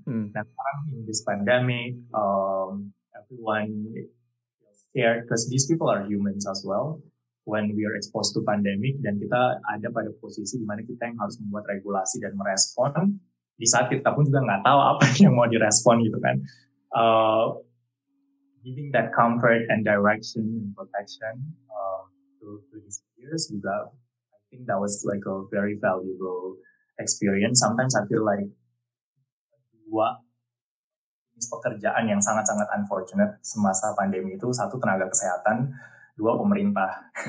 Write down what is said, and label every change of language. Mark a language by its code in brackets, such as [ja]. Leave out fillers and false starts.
[id] Nah sekarang [en] in this pandemic, everyone scared because these people are humans as well. When we are exposed to pandemic [id] dan kita ada pada posisi di mana kita yang harus membuat regulasi dan merespon di saat kita pun juga nggak tahu apa yang mau direspon gitu kan. [en] Giving that comfort and direction and protection to these peers juga, I think that was like a very valuable experience. Sometimes I feel like [id] dua pekerjaan yang sangat-sangat unfortunate semasa pandemi itu, satu tenaga kesehatan, dua pemerintah.